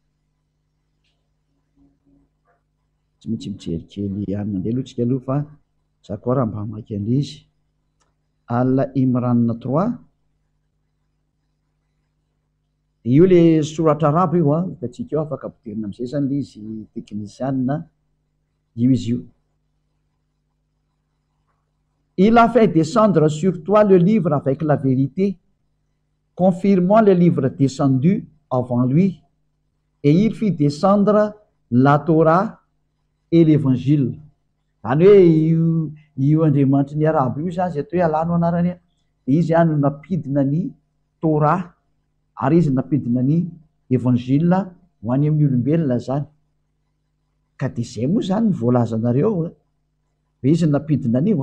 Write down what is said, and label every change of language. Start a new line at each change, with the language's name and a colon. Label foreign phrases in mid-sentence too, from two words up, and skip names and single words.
Malagasy: Tsy maintsy mijery kely ihany mandeha aloha tsika aloha fa za koa raha mba hamaky an'izy. Al Imran 3. Io le soratra arabo io hitantsika eo, afaka ampidirina am'izay zany le izy teknisianina io izy io.
French: Il a fait descendre sur toi le livre avec la vérité, confirmant les livres descendus avant lui, et il fit descendre la Torah et l'évangile.
Malagasy: Zany hoe io Andriamanitry ny arabo io zany zay atao hoe alano anarany, izy no napidina ny Torah ary izy napidina ny evanjila ho any amin'ny olombelona zany. Ka de zay moa zany ny voalazanareo hoe izy napidina an'io.